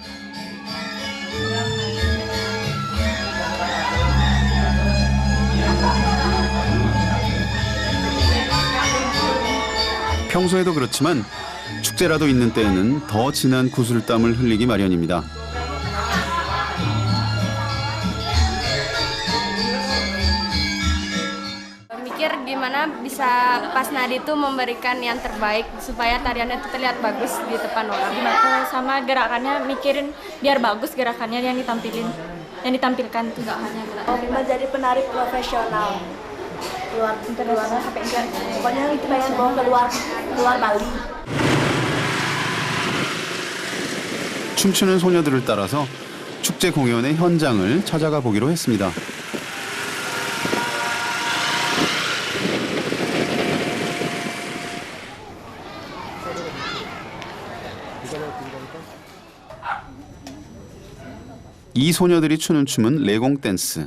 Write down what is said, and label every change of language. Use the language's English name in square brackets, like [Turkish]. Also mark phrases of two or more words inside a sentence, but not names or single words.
[Korean] 평소에도 그렇지만 축제라도 있는 때에는 더 진한 구슬땀을 흘리기 마련입니다. [Indonesian] Mikir gimana bisa Pas Nadi itu memberikan yang terbaik supaya tariannya itu terlihat bagus di depan orang. Sama gerakannya mikirin biar bagus gerakannya yang ditampilkan tuh nggak hanya gerakan. Menjadi penari profesional luar sampai enggak, pokoknya itu pengen bawa keluar Bali. [Korean] 춤추는 소녀들을 따라서 축제 공연의 현장을 찾아가 보기로 했습니다. 이 소녀들이 추는 춤은 레공 댄스.